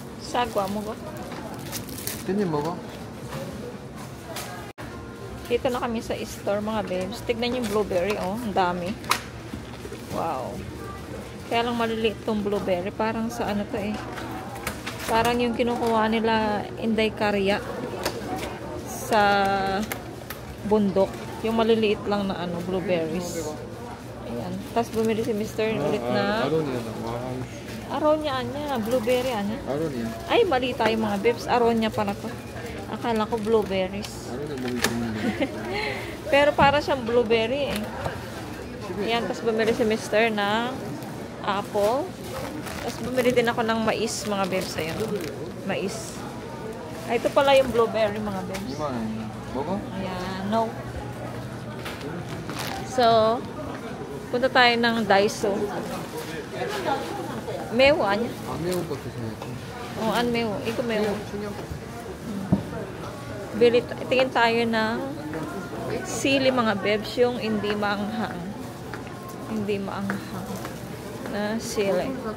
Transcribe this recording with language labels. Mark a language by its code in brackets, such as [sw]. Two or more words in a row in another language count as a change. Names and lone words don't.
[tl] Sagwa mo ko. [ko] 깻잎 먹어? [tl] Dito na kami sa store mga babes. Tignan yung blueberry, oh. Ang dami. Wow. Kaya lang maliliit tong blueberry. Parang sa ano to eh. Parang yung kinukuha nila Inday Karya sa bundok. Yung maliliit lang na ano, blueberries. Ayan. Tapos bumili si Mr. ulit na [ko] 아로니아. [tl] aronia niya. Blueberry, ano? [ko] 아로니아. [tl] Ay, mali tayo mga babes. Aronia pala to. Akala ko blueberries. [ko] 아로니아 먹이 좋은데. [tl] Pero para siyang blueberry eh. Ayan, tapos bumili si Mr. ng apple. Tapos bumili din ako ng mais, mga babes. Ayan. Mais. Ay, ito pala yung blueberry, mga babes. [ko] 2만 원이야. 먹어? [tl] Ayan, no. So, punta tayo ng Daiso. Mewa niya. [ko] 안 매운 것도 사야지. O, an mewa. Iko mewa. 청양. [tl] Tingin tayo ng sili, mga babes, yung hindi maanghang. Hindi maanghang na sili.